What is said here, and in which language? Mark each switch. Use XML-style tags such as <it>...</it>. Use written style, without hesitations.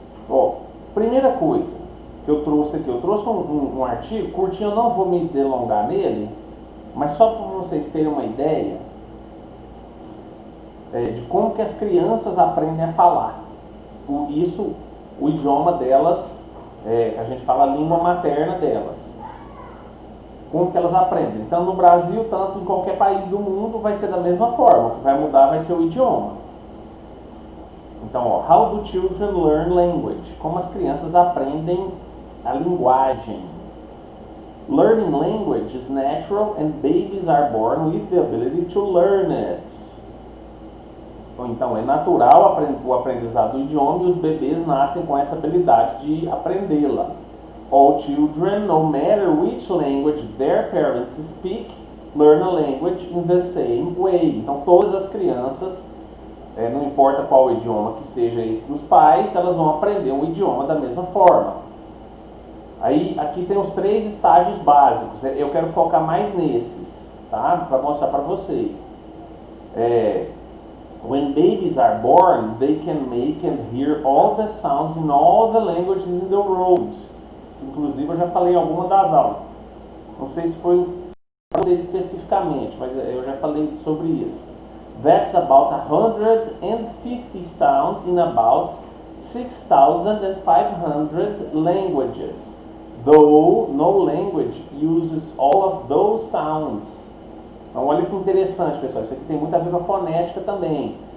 <pt>Ó, primeira coisa que eu trouxe aqui, eu trouxe um artigo curtinho, eu não vou me delongar nele, mas só para vocês terem uma ideia de como que as crianças aprendem a falar. O idioma delas, a gente fala a língua materna delas. Como que elas aprendem? Então no Brasil, tanto em qualquer país do mundo, vai ser da mesma forma. O que vai mudar vai ser o idioma. Então, ó,</pt> <en>how do children learn language?</en> <pt>Como as crianças aprendem a linguagem.</pt> <en>Learning language is natural and babies are born with the ability to learn it.</en> <pt>Então, é natural o aprendizado do idioma e os bebês nascem com essa habilidade de aprendê-la.</pt> <en>All children, no matter which language their parents speak, learn a language in the same way.</en> <pt>Então, todas as crianças, não importa qual idioma que seja esse dos pais, elas vão aprender um idioma da mesma forma. Aí, aqui tem os 3 estágios básicos. Eu quero focar mais nesses, tá? Para mostrar para vocês.</pt> <en>When babies are born, they can make and hear all the sounds in all the languages in the world.</en> <pt>Isso, inclusive, eu já falei em alguma das aulas. Não sei se foi para vocês especificamente, mas eu já falei sobre isso.</pt> <en>That's about 150 sounds in about 6,500 languages, though no language uses all of those sounds.</en> <pt>Então olha que interessante, pessoal, isso aqui tem muito a ver com a fonética também.</pt>